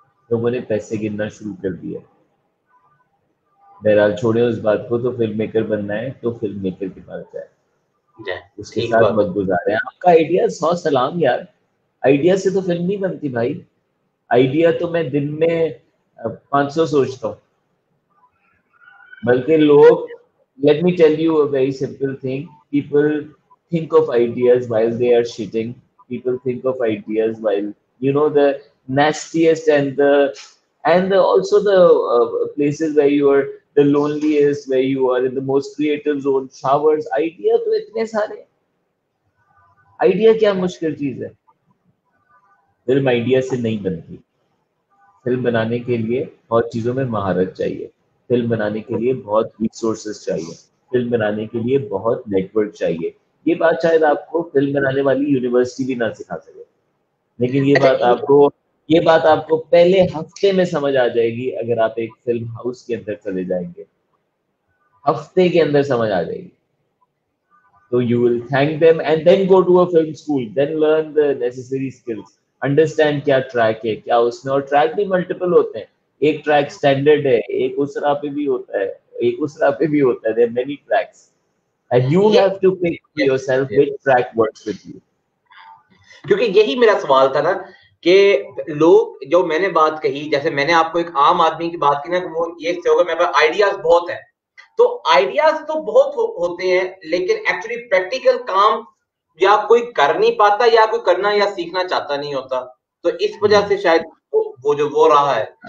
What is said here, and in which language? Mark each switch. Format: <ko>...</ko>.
<ur>لوگوں نے پیسے گننا شروع کر دیا. بہرحال چھوڑے اس بات کو, تو فلم میکر بننا ہے تو فلم میکر کے پاس جائے, اس کے ساتھ وقت گزارے. آپ کا آئیڈیا 100 سلام یار, آئیڈیا سے تو فلم نہیں بنتی بھائی. آئیڈیا تو میں دن میں 500 سوچتا ہوں. بلکہ لوگ,</ur> <en>let me tell you a very simple thing, people think of ideas while they are shitting. People think of ideas while, you know, the nastiest and also the places where you are the loneliest, where you are in the most creative zone, showers.</en> <ur>Idea تو اتنے سارے, idea کیا مشکل چیز ہے. Film idea سے نہیں بنتی. فلم بنانے کے لیے بہت چیزوں میں مہارت چاہیے. فلم بنانے کے لیے بہت ریسورسز چاہیے. فلم بنانے کے لیے بہت نیٹ ورک چاہیے. یہ بات شاید آپ کو فلم بنانے والی یونیورسٹی بھی نہ سکھا سکے, لیکن یہ بات آپ کو پہلے ہفتے میں سمجھ آ جائے گی اگر آپ ایک فلم ہاؤس کے اندر چلے جائیں گے. ہفتے کے اندر سمجھ آ جائے گی.</ur> <en>So you will thank them and then go to a film school, then learn the necessary skills.</en> <ur>Understand کیا ٹریک ہے, کیا اس میں, اور ٹریک بھی ملٹیپل ہوتے ہیں. ایک ٹریک اسٹینڈرڈ ہے, ایک اسرا پہ بھی ہوتا ہے, ایک اسرا پہ بھی ہوتا ہے.</ur> <en>there are many tracks. and you ये have to pick for yourself which track works with you.</en> <ur>کیونکہ یہی میرا سوال تھا نا کہ لوگ جو میں نے بات کہی, جیسے میں نے آپ کو ایک عام آدمی کی بات کی نا, وہ یہ سے ہوگا میرے پاس آئیڈیاز بہت ہیں, تو آئیڈیاز تو بہت ہوتے ہیں لیکن ایکچولی پریکٹیکل کام یا کوئی کر نہیں پاتا یا کوئی کرنا یا سیکھنا چاہتا نہیں ہوتا, تو اس وجہ سے شاید وہ جو وہ رہا ہے.</ur>